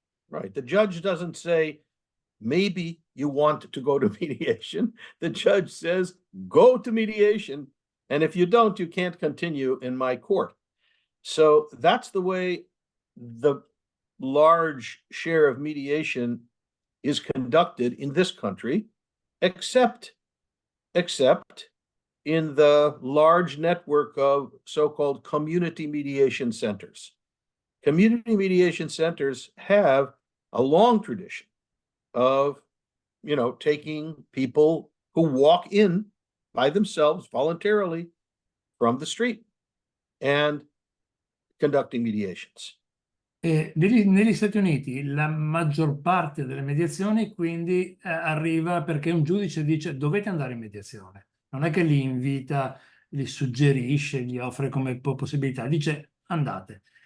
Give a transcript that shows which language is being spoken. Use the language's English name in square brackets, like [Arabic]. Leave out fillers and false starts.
[English] Right. The judge doesn't say, maybe you want to go to mediation. The judge says, go to mediation. And if you don't, you can't continue in my court. So that's the way the large share of mediation is conducted in this country, except in the large network of so-called community mediation centers. Community mediation centers have a long tradition of, taking people who walk in by themselves voluntarily from the street and conducting mediations. [Italian] Negli Stati Uniti la maggior parte delle mediazioni quindi arriva perché un giudice dice dovete andare in mediazione, non è che li invita, li suggerisce, gli offre come possibilità, dice andate.